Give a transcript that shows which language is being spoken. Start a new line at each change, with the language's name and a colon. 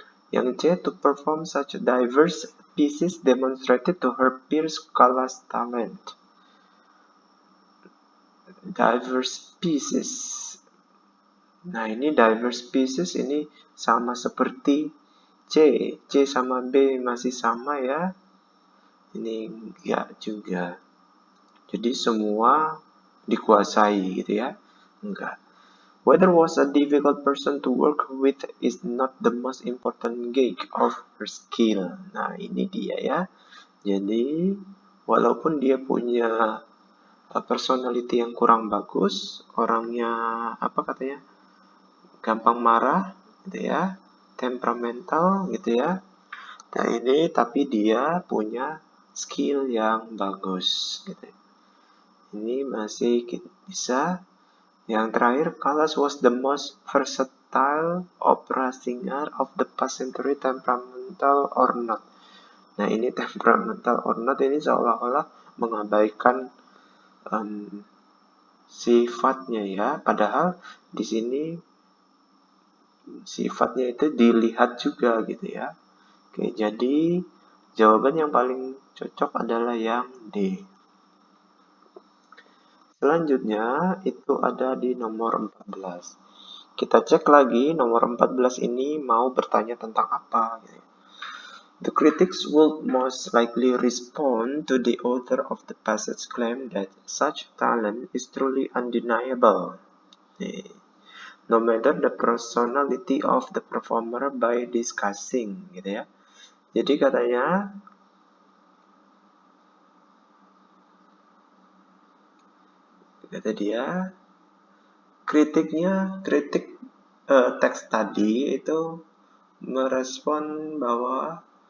Indonesian: Yang C,
English: to perform such diverse pieces demonstrated to her peers Callas' talent. Diverse pieces.
Indonesian: Nah, ini
English: diverse pieces
Indonesian: ini sama seperti C sama B masih sama ya? Ini enggak juga. Jadi semua dikuasai gitu ya? Enggak.
English: Whether was a difficult person to work with is not the most important gauge of her skill.
Indonesian: Nah, ini dia ya. Jadi, walaupun dia punya personality yang kurang bagus, orangnya apa katanya? Gampang marah gitu ya, temperamental gitu ya. Nah, ini tapi dia punya skill yang bagus gitu. Ini masih bisa. Yang terakhir,
English: Callas was the most versatile opera singer of the past century, temperamental or not.
Indonesian: Nah, ini
English: temperamental or not
Indonesian: ini seolah-olah mengabaikan sifatnya ya. Padahal di sini sifatnya itu dilihat juga gitu ya. Oke, jadi jawaban yang paling cocok adalah yang D. Selanjutnya itu ada di nomor 14. Kita cek lagi nomor 14 ini mau bertanya tentang apa.
English: The critics would most likely respond to the author of the passage claim that such talent is truly undeniable, no matter the personality of the performer by discussing,
Indonesian: gitu ya. Jadi katanya kata dia kritik teks tadi itu merespon bahwa